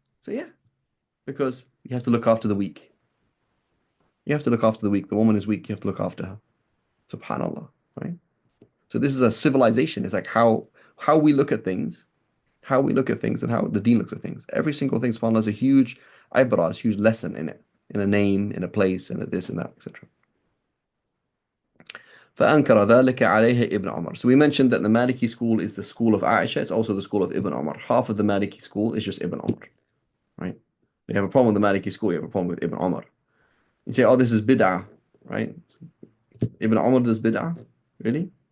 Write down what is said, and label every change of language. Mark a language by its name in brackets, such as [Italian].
[English] So yeah, because you have to look after the weak. You have to look after the weak. The woman is weak. You have to look after her. Subhanallah, right? So this is a civilization. It's like how we look at things, and how the deen looks at things. Every single thing, subhanAllah, is a huge ibrah, a huge lesson in it, in a name, in a place, in a this and that, etc. [Arabic] فأنكر ذلك عليه Ibn Umar. [English] So we mentioned that the Maliki school is the school of Aisha. It's also the school of Ibn Umar. Half of the Maliki school is just Ibn Umar, right? You have a problem with the Maliki school, you have a problem with Ibn Umar. You say, oh, this is bid'ah, right? Ibn Umar does bid'ah? Really?